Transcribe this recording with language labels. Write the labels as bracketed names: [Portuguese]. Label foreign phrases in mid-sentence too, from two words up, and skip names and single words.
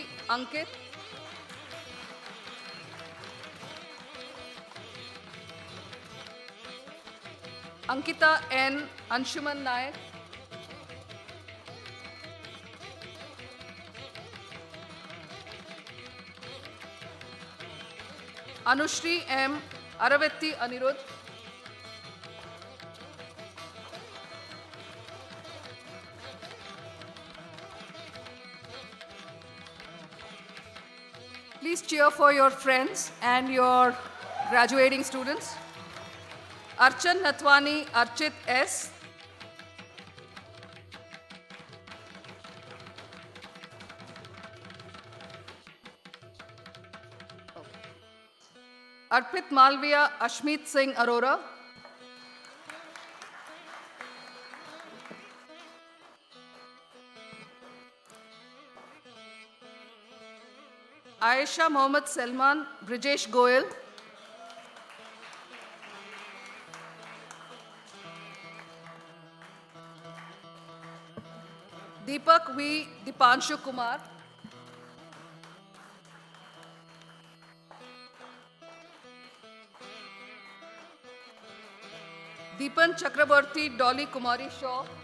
[English] Ankit, Ankita N. Anshuman Naik, Anushri M. Aravetti Anirudh, please cheer for your friends and your graduating students. Archan Nathwani Archit S. Arpit Malviya Ashmeet Singh Arora. Aisha Mohammad Selman Brijesh Goyal. Deepak V. Dipanshu Kumar. Deepan Chakraborty Dolly Kumari Shaw.